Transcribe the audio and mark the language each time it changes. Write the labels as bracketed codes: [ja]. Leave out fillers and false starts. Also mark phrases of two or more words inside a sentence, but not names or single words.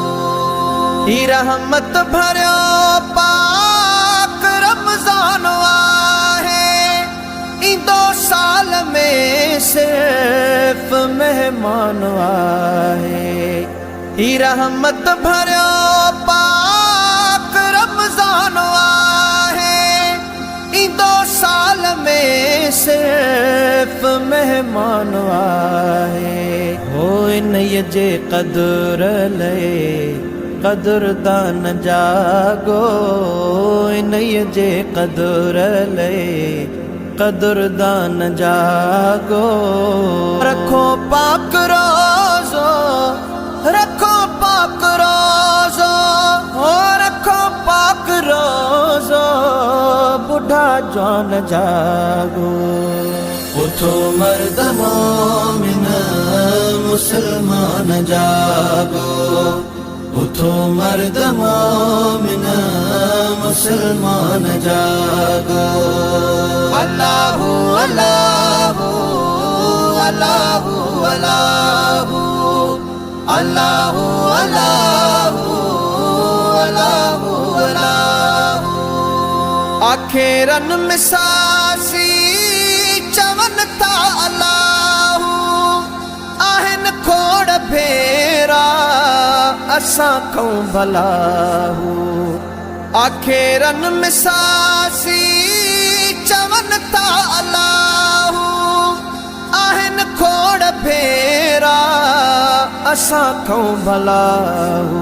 [sd] ही रहमत भरियो पाक रमज़ान आहे, इंदो साल में सिर्फ मेहमान आहे। ही रहमत भरियो पाक रमज़ान आहे, इंदो साल में सिर्फ मेहमान आहे। हो इन जे कदर ले कदरदान जागो, इन जे कदर ले कदरदान जागो। रखो पाक रोज़ो, रखो पाक रोज़ो, रखो पाक रोज़ो, बुढ़ा जवान जागो। उठो मर्द मोमिन मुसलमान जागो, उठो मर्द मोमिन मुसलमान जागो। [ar] الله الله الله الله الله الله الله الله. [sd] आखिरन मिसासी चवन था अल्लाहु, आहन खोड़ भेरा असां खऊं भलाहु। आखिरन मिसासी चवन था अल्लाहु, आहन खोड़ भेरा असां खऊं भलाहु।